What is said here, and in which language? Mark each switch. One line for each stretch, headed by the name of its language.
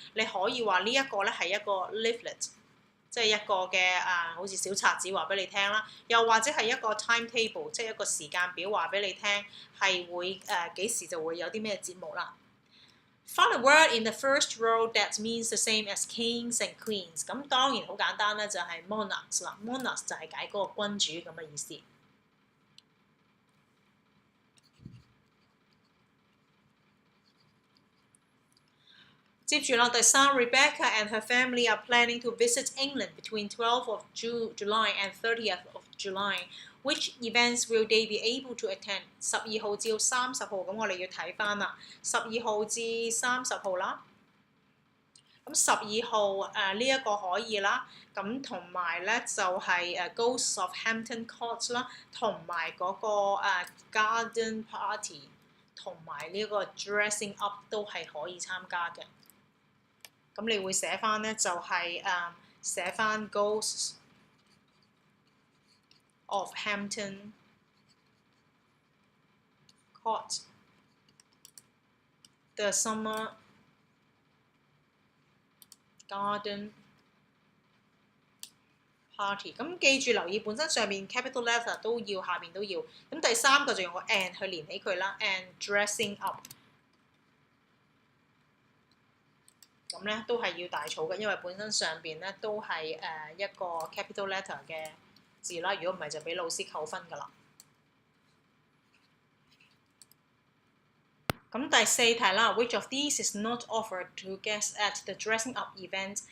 Cantonese: 你可以話呢一個咧係一個 leaflet， 即係一個嘅好似小冊子話俾你聽啦。又或者係一個 timetable， 即係一個時間表話俾你聽係會幾時就會有啲咩節目啦。
English: Find a word in the first row that means the same as kings and queens。
Cantonese: 咁當然好簡單咧，就係 monarchs 啦。monarchs 就係解嗰個君主咁嘅意思。接住啦，第3
English: Rebecca and her family are planning to visit England between 12th of July and 30th of July. Which events will they be able to attend？
Cantonese: 12號至30號，咁我哋要睇翻啦。 12號至30號啦。咁12號呢一個可以啦。咁同埋咧就係Ghosts of Hampton Court 啦，同埋嗰個Garden Party， 同埋呢個 Dressing Up 都係可以參加嘅。咁你會寫翻咧就係寫翻 Ghosts of Hampton Court the Summer Garden Party。咁記住留意本身上面 capital letter 都要，下面都要。咁第3個就用個 and 去連起佢啦 ，and dressing up。咁咧都係要大草嘅，因為本身上邊咧都係一個 capital letter 嘅字啦，如果唔係就俾老師扣分㗎啦。咁第四題啦
English: ，Which of these is not offered to guests at the dressing up event？